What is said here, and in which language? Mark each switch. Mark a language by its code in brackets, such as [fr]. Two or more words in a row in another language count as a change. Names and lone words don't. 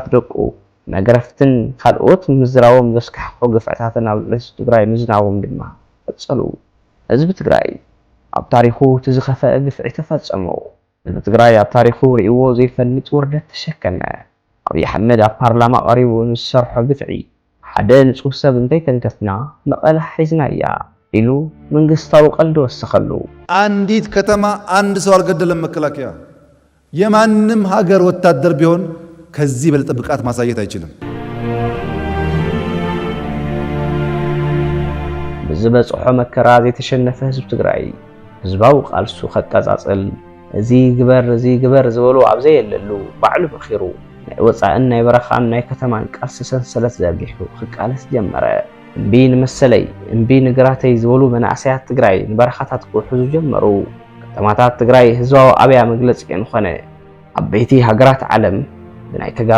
[ti] ደቁ መግረፍትን ካልኦት ምዝራዎም ዘስካሕኮ ግፍዕታትን ኣብ ህዝቢ ትግራይ ምዝናቦም ድማ ቀጸሉ ህዝቢ ትግራይ ኣብ ታሪኹ ትዝኸፈአ ግፍዒ ተፈጸሙ ህዝቢ ትግራይ ኣብ ታሪኹ ርእይዎ ዘይፈልጥ ውርደት ተሸከመ አብይ አሕመድ ኣብ ፓርላማ ቀሪቡ ንዝሰርሖ ግፍዒ ሓደ ንጹህ ሰብ እንተይተንከፍና መቐለ ሒዝና እያ ኢሉ መንግስታዊ ቀልዲ ወሰኸሉ [am] አንዲት ከተማ አንድ ሰው አልገደለም መከላከያ የማንም ሀገር ወታደር ቢሆን ከዚህ በለጠ ብቃት ማሳየት አይችልም [ti] ብዝበጽሖ መከራ ዘይተሸነፈ ህዝብ ትግራይ ህዝባዊ ቃልሱ ከቀጻጽል እዚ ግበር ዝበሉ ኣብ ዘየለሉ ባዕሉ በኺሩ ናይ ወፃእን ናይ በረኻን ናይ ከተማን ቃልሲ ሰንሰለት ዘርጊሑ ክቃለስ ጀመረ እምቢ ንመሰለይ እምቢ ንግራተይ ዝበሉ መናእሰያት ትግራይ ንበረኻታት ክውሕዙ ጀመሩ ከተማታት ትግራይ ህዝባዊ ኣብያ መግለፂ እንኾነ ዓበይቲ ሃገራት ዓለም ብናይ ተጋሩ